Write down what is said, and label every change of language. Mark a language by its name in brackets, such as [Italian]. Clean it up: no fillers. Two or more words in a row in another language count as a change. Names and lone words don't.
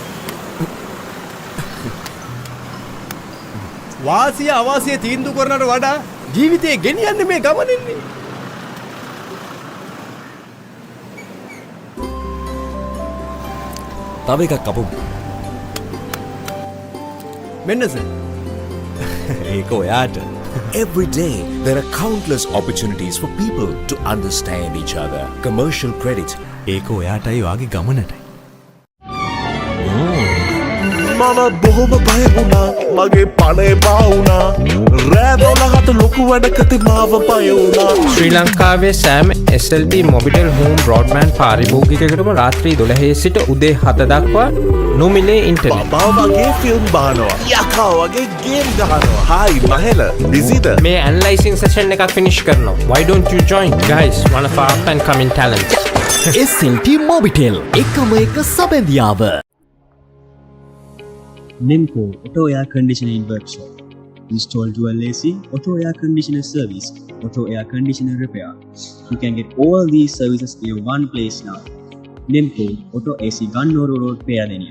[Sinhala] වාසිය අවාසිය තීන්දුව කරනට වඩා ජීවිතේ ගෙනියන්නේ මේ ගමනින්නේ. තව එකක් අපමු. මෙන්න සර්. ඒක ඔයාට. [English] Every day, there are countless opportunities for people to understand each other. Commercial credit. [Sinhala] ඒක ඔයාටයි වාගේ ගමනටයි. මම බොහොම බය වුණා මගේ පණේ බාවුණා රෑ 12ට ලොකු වැඩකති මාව බය වුණා. ශ්‍රී ලංකාවේ සෑම SLB මොබිටෙල් [English] home broadband [Sinhala] පාරිභෝගිකයෙකුටම රාත්‍රී 12 සිට උදේ 7 දක්වා නොමිලේ ඉන්ටර්නෙට්. බබා වගේ ෆිල්ම් බානවා යකා වගේ ගේම් ගහනවා. හායි මහෙල බිසිද? මේ [English] analysing session [Sinhala] එකක් ෆිනිෂ් කරනවා. [English] Why don't you join guys? One of our up and coming talents. [Sinhala] SLT මොබිටෙල් එකම එක සබැඳියාව. [English] Nemco Auto Air Conditioning Workshop. Install dual AC, auto air conditioner service, auto air conditioner repair. You can get all these services in one place now. Nemco Auto AC Gannoro Road, Payadeniya.